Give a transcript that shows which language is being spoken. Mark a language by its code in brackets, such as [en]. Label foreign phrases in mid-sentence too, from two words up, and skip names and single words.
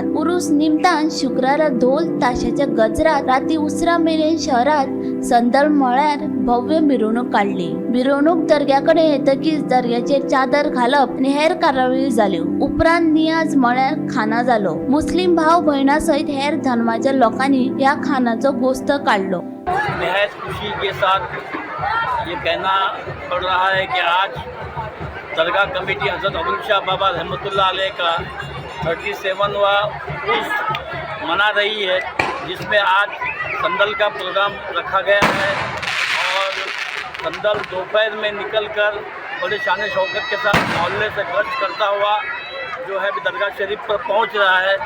[kok] उरूस निमतान शुक्रारा ढोल ताशाच्या गजरात राती उसरा मेरेन शहरात संदल म्हळ्यार भव्य मिरवणूक काडली। मिरवणूक दर्ग्याकडे येतकीच दर्ग्याचेर चादर घालप आनी हेर कार्यावळी जाल्यो। उपरांत नियाज म्हळ्यार खाना जालो। मुस्लिम भाव भयणां सयत हेर धर्माच्या लोकांनी ह्या खानाचो गोस्त काढलो। [hi] बेहद खुशी के साथ ये कहना पड़ रहा है कि आज दरगाह कमेटी हज़रत अदुल शाह बाबा रहमतुल्लाह अलैह का 37वां उर्स मना रही है, जिसमें आज संदल का प्रोग्राम रखा गया है और संदल दोपहर में निकलकर बड़े शान शौकत के साथ मोहल्ले से गश्त करता हुआ जो है दरगाह शरीफ पर पहुंच रहा है।